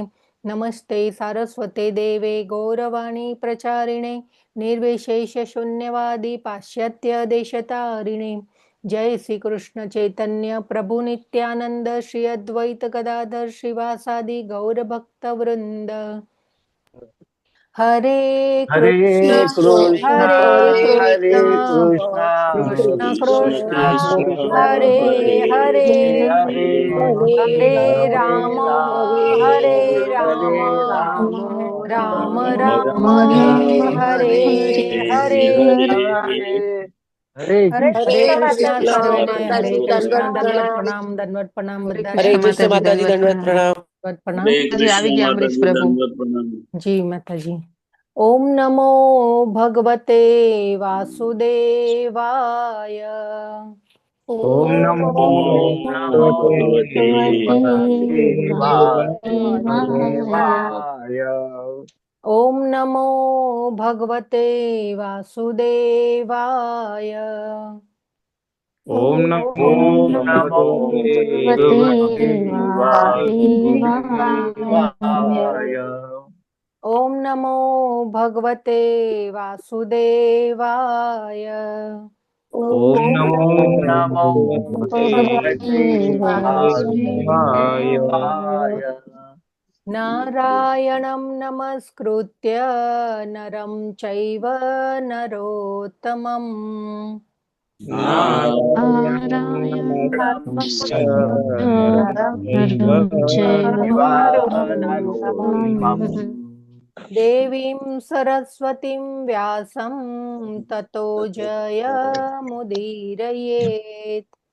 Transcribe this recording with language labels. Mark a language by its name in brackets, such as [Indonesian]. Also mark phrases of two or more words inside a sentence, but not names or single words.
[Sanskrit] नमस्ते सारस्वते देवे गौरवाणी प्रचारिणे निर्विशेष शून्यवादी पाश्चात्य देशतारिणे. जय श्री कृष्ण चैतन्य प्रभु नित्यानंद श्री अद्वैत गदाधर श्रीवासादि गौर भक्त वृंद. हरे कृष्ण हरे कृष्ण कृष्ण कृष्ण हरे हरे हरे राम हरे राम राम राम हरे हरे. [Gujarati] હરે કૃષ્ણા સર્વેને હરે કૃષ્ણા. દંડવત પ્રણામ બધા. [Hindi] हरे कृष्ण माताजी दंडवत प्रणाम. प्रणाम [Gujarati] આવી ગયા અમરીશ પ્રભુ. [Hindi] जी माताजी. [Sanskrit] ओम नमो भगवते वासुदेवाय. ओम नमो भगवते वासुदेवाय. ओम नमो भगवते वासुदेवाय. ओम नमो भगवते वासुदेवाय. ओम नमो भगवते वासुदेवाय. ओम नमो भगवते वासुदेवाय. नारायणं नमस्कृत्य नरं चैव नरोत्तमम्. देवीं सरस्वतीं व्यासं ततो जयमुदीरयेत्.